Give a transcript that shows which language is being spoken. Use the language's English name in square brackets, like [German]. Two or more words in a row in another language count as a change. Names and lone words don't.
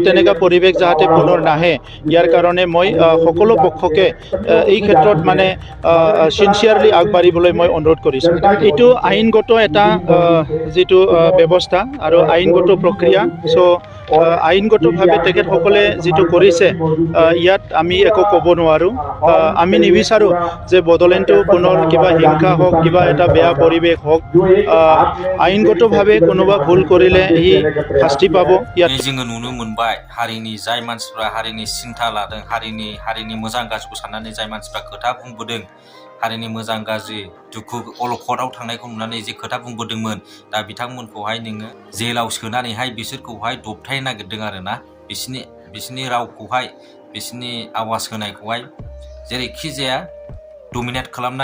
[Assamese] তেনেকুৱা পৰিৱেশ যাতে পুনৰ নাহে ইয়াৰ কাৰণে মই সকলো পক্ষকে এই ক্ষেত্ৰত মানে চিনচিয়াৰলি আগবাঢ়িবলৈ মই অনুৰোধ কৰিছোঁ এইটো আইনগত এটা যিটো ব্যৱস্থা আৰু আইনগত প্ৰক্ৰিয়া চ' আইনগতভাৱে তেখেতসকলে যিটো কৰিছে ইয়াত আমি একো ক'ব নোৱাৰোঁ আমি নিবিচাৰোঁ যে বড়োলেণ্ডটো পুনৰ কিবা হিংসা হওক কিবা এটা বেয়া পৰিৱেশ হওক আইনগতভাৱে কোনোবা ভুল কৰিলে সি শাস্তি পাব ইয়াত [Bodo] जोङो नुनो मोनबाय हारिनि जाय मानसिफ्रा हारिनि सिन्था लादों हारिनि मोजां गाज्रिखौ साननानै जाय मानसिफ्रा खोथा बुंबोदों हारिनि मोजां गाज्रि दुखु अलखदाव थांनायखौ नुनानै जे खोथा बुंबोदोंमोन दा बिथांमोनखौहाय नोङो जेलाव सोनानैहाय बिसोरखौहाय दबथायनो नागिरदों आरोना बिसोरनि रावखौहाय बिसोरनि आवाज होनायखौहाय जेरैखि जाया डमिनेट खालामनो